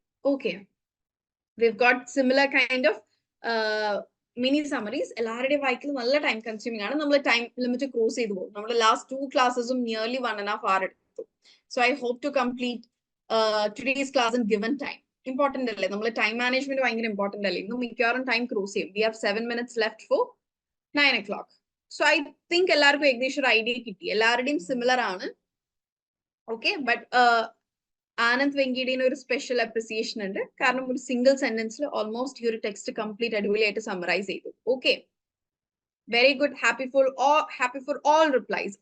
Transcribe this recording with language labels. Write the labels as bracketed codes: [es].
[en] Okay, we've got similar kind of mini summaries. [ml] എല്ലാവരുടെയും വായിക്കൽ നല്ല time consuming ആണ്. നമ്മൾ ടൈം ലിമിറ്റ് ക്രോസ് ചെയ്തു പോകും. നമ്മുടെ ലാസ്റ്റ് 2 ക്ലാസ്സസും നിയർലി 1.5 hour എടുത്തു. [en] So I hope to complete today's class in given time. Important അല്ലേ? [ml] നമ്മൾ ടൈം മാനേജ്മെന്റ് ഭയങ്കര ഇമ്പോർട്ടന്റ് അല്ലേ? ഇന്ന് മിക്കവാറും ടൈം ക്രോസ് ചെയ്യും. [en] We have 7 minutes left for 9 o'clock. So I think [ml] എല്ലാവർക്കും ഏകദേശം ഒരു ഐഡിയ കിട്ടി. എല്ലാവരുടെയും സിമിലർ ആണ്. ഓക്കെ, ബട്ട് ആനന്ദ് വെങ്കിടിന് ഒരു സ്പെഷ്യൽ അപ്രിസിയേഷൻ ഉണ്ട്. കാരണം ഒരു സിംഗിൾ സെന്റൻസിൽ ഓൾമോസ്റ്റ് ഈ ഒരു ടെക്സ്റ്റ് കംപ്ലീറ്റ് അടിപൊളിയായിട്ട് സമ്മറൈസ് ചെയ്തു. [en] Okay, very good. Happy for all replies.